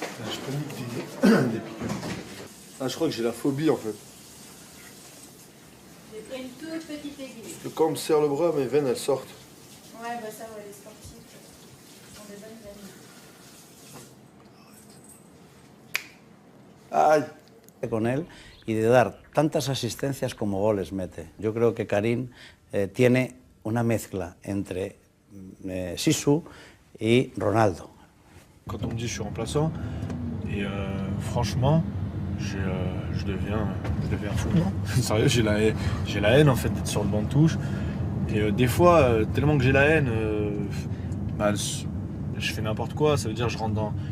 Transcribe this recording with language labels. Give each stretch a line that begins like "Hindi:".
French: Je panique des piqûres. Ah, je crois que j'ai la phobie en fait. J'ai pris une toute petite aiguille. Parce que quand on me serre le bras, mes veines elles sortent. Ouais, bah ça, ouais, les sportifs sont des bonnes veines. Aïe.
Spanish: Con él y de dar tantas asistencias como goles mete. Yo creo que Karim tiene una mezcla entre Sisu y Ronaldo.
French: Quand on me dit je suis remplaçant, et franchement, je deviens fou. Sérieux, j'ai la haine en fait d'être sur le banc de touche. Et des fois, tellement que j'ai la haine, je fais n'importe quoi. Ça veut dire je rentre dans.